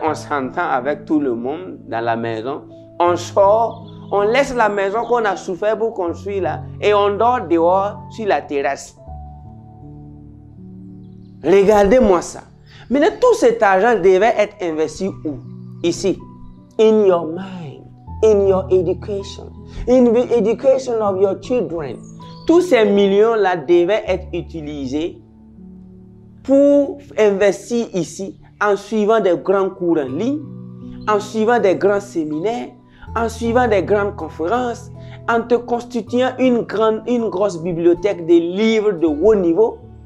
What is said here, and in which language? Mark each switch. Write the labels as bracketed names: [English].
[French] On s'entend avec tout le monde dans la maison. On sort, on laisse la maison qu'on a souffert pour construire là, et on dort dehors sur la terrasse. Regardez-moi ça. Maintenant, tout cet argent devait être investi où? Ici. [English] In your mind, in your education, in the education of your children. [French] Tous ces millions-là devaient être utilisés pour investir ici en suivant des grands cours en ligne, en suivant des grands séminaires, en suivant des grandes conférences, en te constituant une grosse bibliothèque de livres de haut niveau.